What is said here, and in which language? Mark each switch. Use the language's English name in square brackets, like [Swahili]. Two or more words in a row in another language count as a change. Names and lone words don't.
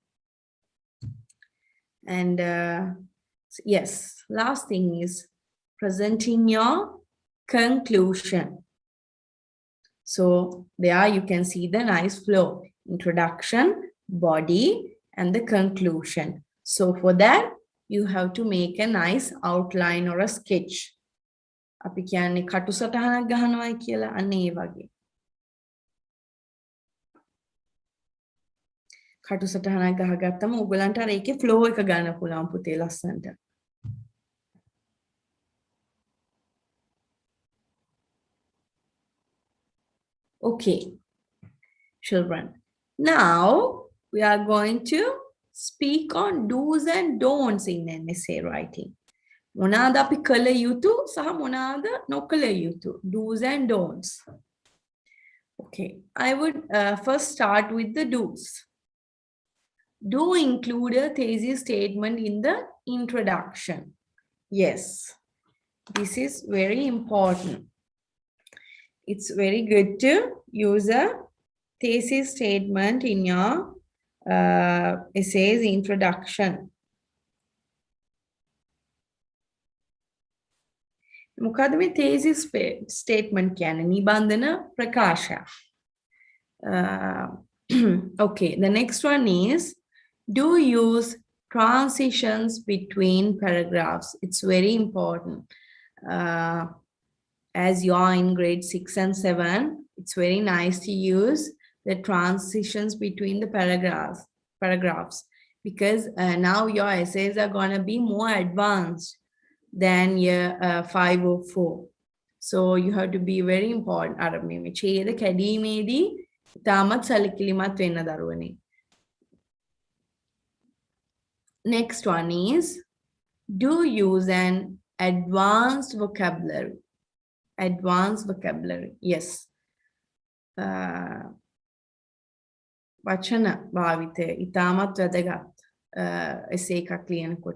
[English] And yes, last thing is presenting your conclusion. So there you can see the nice flow: introduction, body, and the conclusion. So for that, you have to make a nice outline or a sketch. [Sinhala] අපි කියන්නේ කටු සටහනක් ගහනවායි කියලා අන්න ඒ වගේ. කටු සටහනක් ගහගත්තම ඔයගලන්ට අර ඒකේ flow එක ගන්න පුළුවන් පුතේ ලස්සනට. [English] Okay, children. Now we are going to speak on do's and don'ts in an essay writing. [Sinhala] මොනවාද අපි කළ යුතු සහ මොනවාද නොකළ යුතු? [English] Do's and don'ts. Okay, I would first start with the do's. Do include a thesis statement in the introduction. Yes, this is very important. It's very good to use a thesis statement in your essay's introduction. [Sinhala] මොකද මේ [English] thesis statement [Sinhala] කියන්නේ නිබන්ධන ප්‍රකාශය. [English] Okay, the next one is do use transitions between paragraphs. It's very important. As you are in grade 6 and 7, it's very nice to use the transitions between the paragraphs because now your essays are going to be more advanced than year 5 or 4. So you have to be very important. [Sinhala] අර මේ ඡේද කැඩීමේදී තාමත් සැලකිලිමත් වෙන්න දරුවනේ. [English] Next one is do use an advanced vocabulary. Advanced vocabulary. Yes. [Sinhala] වචන භාවිතය ඉතාමත් වැදගත් essay එකක් ලියනකොට.